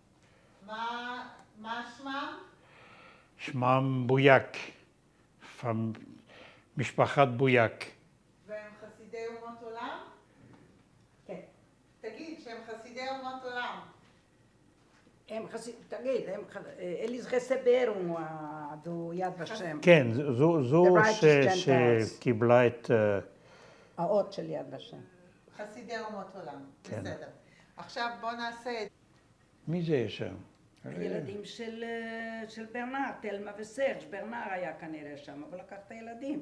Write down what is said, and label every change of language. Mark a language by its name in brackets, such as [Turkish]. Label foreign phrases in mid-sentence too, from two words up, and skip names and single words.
[Hebrew] מה שמם? שמם בויק, משפחת בויק. והם חסידי אומות עולם? כן. תגיד שהם חסידי אומות עולם. תגיד, [Portuguese] eles receberam do Yad Vashem. [Hebrew] כן, זו שקיבלה את... האות של יד ושם. חסידי אומות עולם, כן. בסדר. עכשיו בוא נעשה... מי זה שם? הילדים של ברנר, תלמה וסרג'. ברנר היה כנראה שם, אבל לקח את הילדים.